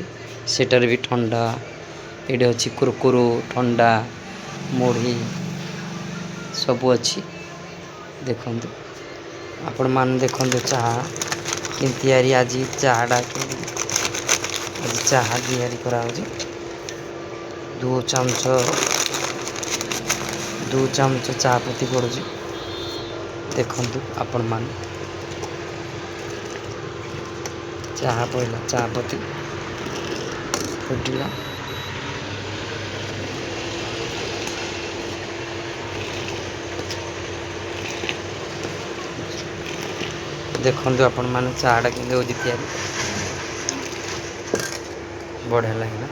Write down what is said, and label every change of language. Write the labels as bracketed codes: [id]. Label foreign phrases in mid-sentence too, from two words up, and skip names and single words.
[or] ସେଟାରେ ବି ଥଣ୍ଡା ଏଠି ଅଛି କୁରୁକୁରୁ ଥଣ୍ଡା ମୁଢ଼ି ସବୁ ଅଛି। ଦେଖନ୍ତୁ ଆପଣମାନେ ଦେଖନ୍ତୁ ଚାହା କେମିତି ତିଆରି ଆଜି ଚାହାଟା ଆଜି ଚାହା ତିଆରି କରାହେଉଛି। ଦୋ ଚମଚ ଚାହ ପତ୍ତି ପଡୁଛି। ଦେଖନ୍ତୁ ଆପଣମାନେ ଚାହା ପଇଲା ଚାହା ପତି ଫୁଟିଲା। ଦେଖନ୍ତୁ ଆପଣମାନେ ଚାହାଟା କେମିତି ହେଉଛି ତିଆରି ବଢ଼ିଆ ଲାଗିଲା।